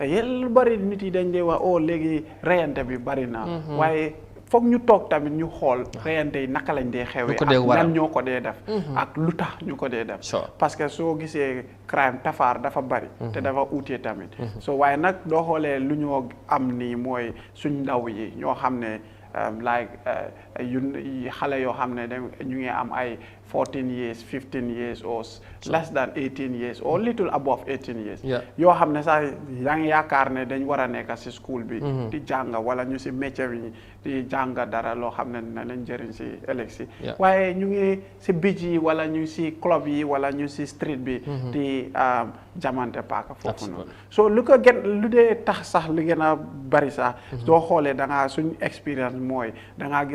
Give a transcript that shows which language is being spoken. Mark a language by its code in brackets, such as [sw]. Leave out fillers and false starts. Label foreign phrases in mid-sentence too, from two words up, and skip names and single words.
[wo] Yéen lu bari nit yi dañ dee wax léegi reyante bi bari na, waaye foog ñu toog tamit ñu xool reyante yi naka lañ dee xewee ak nan ñoo ko dee def ak lu tax ñu ko dee def [fr] parce que [wo] soo gisee crime tafaar dafa bari te dafa uutee tamit so waaye nag doo xoolee lu ñoo am nii mooy suñ ndaw yi ñoo xam ne xale yoo xam ne ñu ngi am ay 14 years 15 [en] years or less than 18 years or little above 18 years [wo] yoo xam ne sax yaa ngi yaakaar ne dañ war a nekk si school bi di jàng wala ñu si métier bi di jàng dara loo xam ne na leen jëriñ si ëllëg si waaye ñu ngi si beach yi wala ñu si club yi wala ñu si street bi di jamante paaka foofu noonu so lu ko gën lu dee tax sax li gën a bari sax soo xoolee da ngaa suñ expérience mooy da ngaa gis